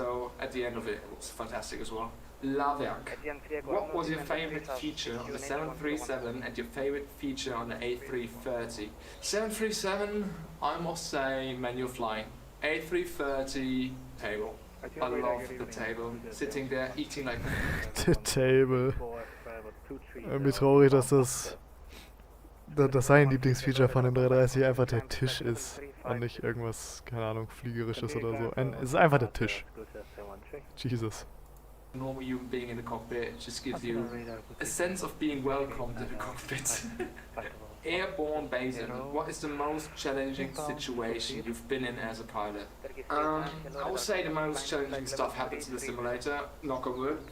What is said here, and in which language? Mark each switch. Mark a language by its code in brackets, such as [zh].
[en] So at the end of it, it was fantastic as well. Laverk, what was your favorite feature on the 737 and your favorite feature on the A330? 737, I must say, manual flying. A330, table. I love the table. Sitting there, eating like... The Table. [de] Irgendwie traurig, dass das sein Lieblingsfeature von dem 330 einfach der Tisch ist und nicht irgendwas, keine Ahnung, Fliegerisches oder so. Es ist einfach der Tisch. [en] Jesus. Normal human being in the cockpit just gives you a sense of being welcomed in the cockpit. Airborne basing, what is the most challenging situation you've been in as a pilot? I would say the most challenging stuff happens in the simulator, knock on wood.